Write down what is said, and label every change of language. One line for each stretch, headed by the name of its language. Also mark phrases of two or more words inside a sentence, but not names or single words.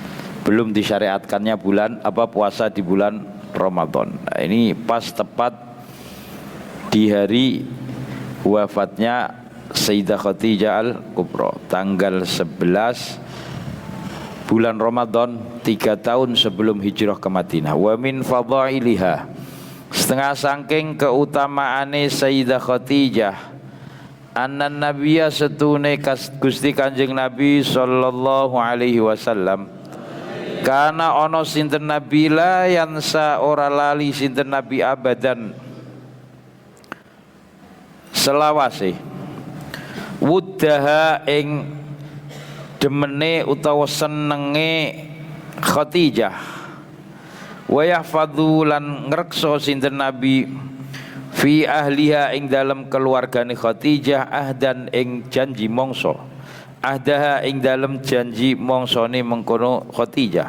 Indonesian: Belum disyariatkannya puasa di bulan Ramadan. Nah, ini pas tepat di hari wafatnya Sayyidah Khadijah Al-Kubra, tanggal 11 bulan Ramadan 3 tahun sebelum hijrah ke Madinah.
Arabic: ومن فضائلها,
Javanese: setengah saking keutamaane Sayyidah Khadijah,
Arabic: أن النبي
Javanese: setune Gusti Kanjeng Nabi
Arabic: صلى الله عليه وسلم,
Javanese: kana ono sinten nabi
Arabic: لا ينسى
Javanese: ora lali sinten nabi abadan selawase wuddaha ing demene utawa senenge Khadijah,
Arabic: ويحفظ
Javanese: lan ngrekso sinten nabi
Arabic: في أهلها
Javanese: ing dalam keluargane Khadijah ahdan ing janji mongso, ahdaha ing dalam janji mongsone mengkono Khadijah.